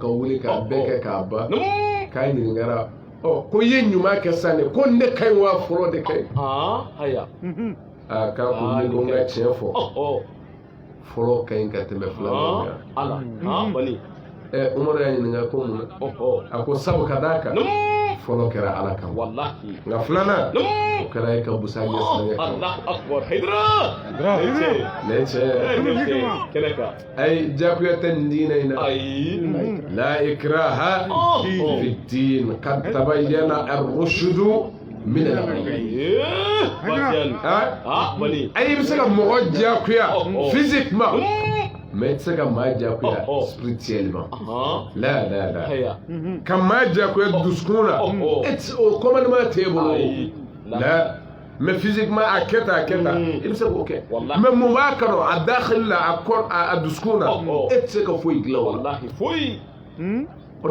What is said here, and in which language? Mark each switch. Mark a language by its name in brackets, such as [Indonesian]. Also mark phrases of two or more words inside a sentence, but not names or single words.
[Bambara] wuli ka bɛɛ kɛ k'a ban k'a ɲininkara ko i ye ɲuman kɛ san de ko ne ka ɲi wa fɔlɔ de ka ɲi k'a ko ni ko n ka tiɲɛ fɔ fɔlɔ ka ɲi ka tɛmɛ filanan kan Umar y'a ɲininka ko mun na a ko sabu ka d'a kan fɔlɔ kɛra ala kan nka filanan o kɛra e ka busa ɲɛsinnen kan ayi diyagoya tɛ nin diinɛ in na [Arabic] لا إكراه في الدين قد تبين الرشد من الغي [Bambara] ayi bɛ se ka mɔgɔ diyagoya physiquement mais tɛ se ka maa diyagoya spirituellement la ka maa diyagoya dusukun na o commandement t'e bolo la mais physiquement a kɛ tan i bɛ se k'o kɛ mais mun b'a kɔnɔ a dakhili la a dusukun na e tɛ se ka foyi dilan o la o